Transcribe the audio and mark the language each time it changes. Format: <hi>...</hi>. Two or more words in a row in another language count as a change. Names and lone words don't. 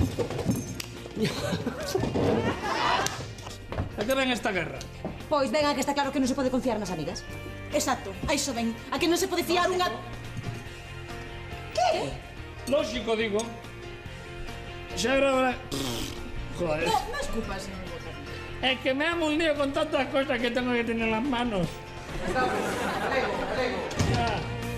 <gl>A que ven esta guerra? Pois ven a que está claro que non se pode confiar nas amigas. Exacto, a iso ven. A que non se pode fiar unha... Que? Lógico, digo. Xa era hora...</gl> <es>Joder. No es culpa, señor.</es> <gl>É que</gl> <es>me amo un lío con tantas cosas que tengo que tener en las manos. Alego. Ya.</es>